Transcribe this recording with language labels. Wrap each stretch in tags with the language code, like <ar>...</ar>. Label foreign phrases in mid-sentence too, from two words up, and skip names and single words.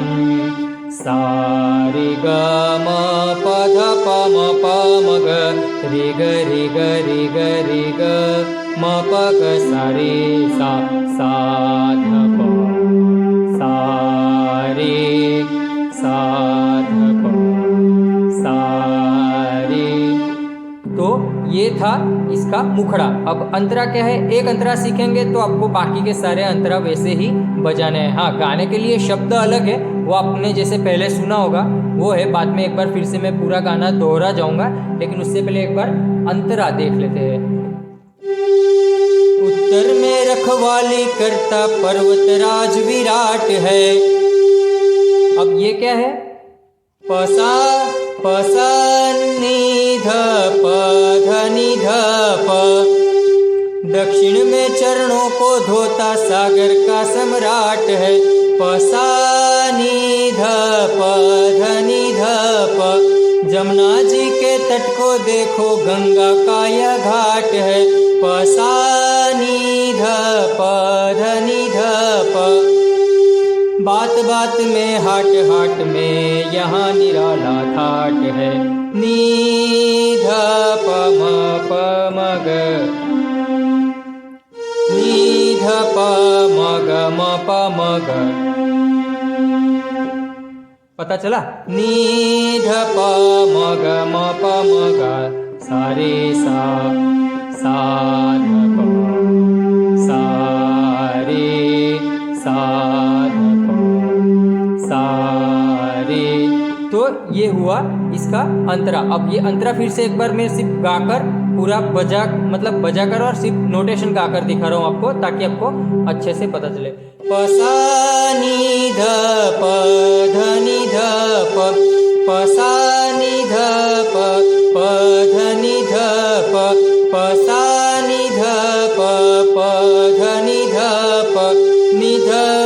<hi>सा रे ग म प ध प म प म ग रे ग रे ग रे ग रे ग म प ग सा रे सा सा ध प सा रे सा ध प सा रे। तो ये था इसका मुखड़ा। अब अंतरा क्या है, एक अंतरा सीखेंगे तो आपको बाकी के सारे अंतरा वैसे ही बजाने हैं। हाँ, गाने के लिए शब्द अलग है, वो आपने जैसे पहले सुना होगा वो है। बाद में एक बार फिर से मैं पूरा गाना दोहरा जाऊंगा, लेकिन उससे पहले एक बार अंतरा देख लेते हैं। उत्तर में रखवाली करता पर्वतराज विराट है। अब ये क्या है, पसा पसा नि ध प ध नि ध प। दक्षिण में चरणों को धोता सागर का सम्राट है। पसा नि ध प ध नि ध प। जमुना जी के तट को देखो गंगा का यह घाट है। पसा नि ध प ध नि ध प। बात बात में हाट हाट में यहाँ निराला ठाट है। नी ध प म प म ग, नी ध प म ग म प म ग। पता चला, नी ध प म ग म प म ग सा रे सा सा ध प सा रे सा ध प सा रे। तो ये हुआ इसका अंतरा। अब ये अंतरा फिर से एक बार मैं सिर्फ गाकर पूरा बजा, मतलब बजाकर और सिर्फ नोटेशन गाकर दिखा रहा हूँ आपको, ताकि आपको अच्छे से पता चले। प सा नि ध प ध नि ध प, प सा नि ध प प ध नि ध प, प सा नि ध प प ध नि ध प, नि ध</hi>